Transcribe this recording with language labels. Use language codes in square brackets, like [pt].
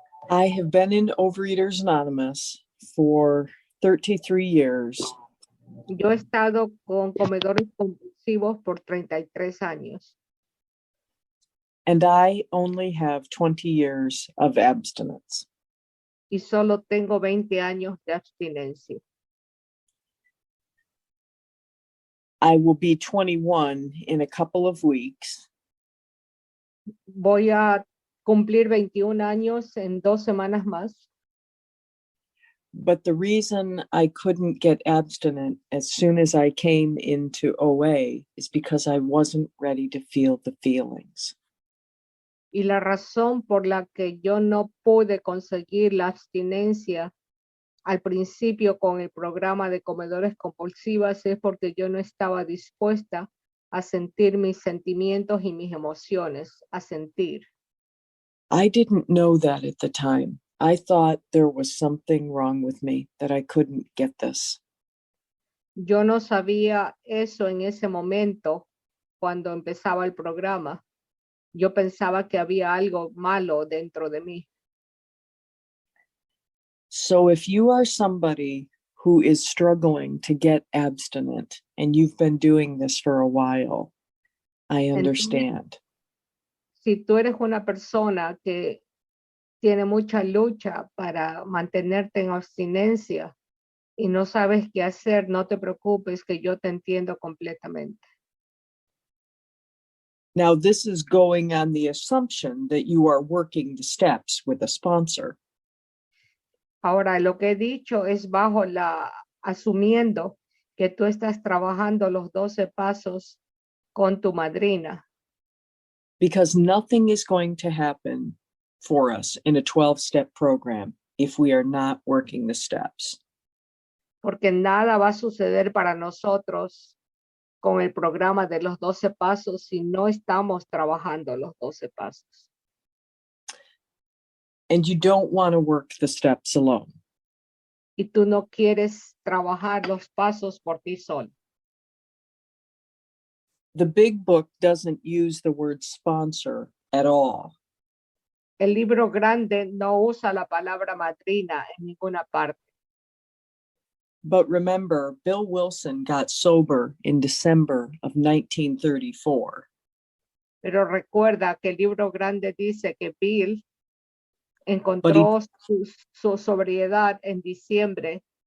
[en] I have been in Overeaters Anonymous for 33 years. [es] Yo he estado con comedores compulsivos por 33 años [en] And I only have 20 years of abstinence. [es] y solo tengo 20 años de abstinencia. [en] I will be 21 in a couple of weeks. [es] Voy a cumplir 21 años en 2 semanas más. [en] But the reason I couldn't get abstinent as soon as I came into OA is because I wasn't ready to feel the feelings. [es] Y la razón por la que yo no pude conseguir la abstinencia al principio con el programa de comedores compulsivas es porque yo no estaba dispuesta a sentir mis sentimientos y mis emociones, a sentir. [en] I didn't know that at the time. I thought there was something wrong with me, that I couldn't get this. [es] Yo no sabía eso en ese momento cuando empezaba el programa. Yo pensaba que había algo malo dentro de mí. [en] So if you are somebody who is struggling to get abstinent and you've been doing this for a while, I understand. [es] Si tú eres una persona que tiene mucha lucha para mantenerte en abstinencia y no sabes qué hacer, no te preocupes, que yo te entiendo completamente. [en] Now, this is going on the assumption that you are working the steps with a sponsor. [es] Ahora, lo que he dicho es asumiendo que tú estás trabajando los 12 pasos con tu madrina. [en] Because nothing is going to happen for us in a 12-step program if we are not working the steps. [es] Porque nada va a suceder para nosotros con el programa de los 12 pasos si no estamos trabajando los 12 pasos. [en] And you don't want to work the steps alone. [es] Y tú no quieres trabajar los pasos por ti solo. [en] The big book doesn't use the word sponsor at all. [es] El libro grande no usa la palabra madrina en ninguna parte. [en] But remember, Bill Wilson got sober in December of 1934. [es] Pero recuerda que el libro grande dice que Bill encontró su sobriedad en diciembre.